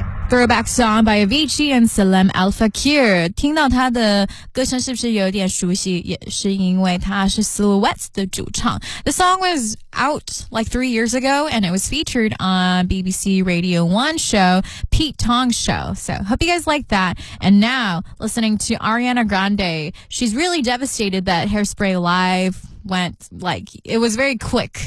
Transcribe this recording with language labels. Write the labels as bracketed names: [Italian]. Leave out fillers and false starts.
[English] Throwback song by Avicii and Salem Al Fakir. [Chinese] 听到他的歌声是不是有点熟悉？也是因为他是 Silhouettes 的主唱。 [English] The song was out like 3 years ago, and it was featured on BBC Radio 1 show, Pete Tong's show. So, hope you guys like that. And now, listening to Ariana Grande, she's really devastated that Hairspray Live went, like, it was very quick.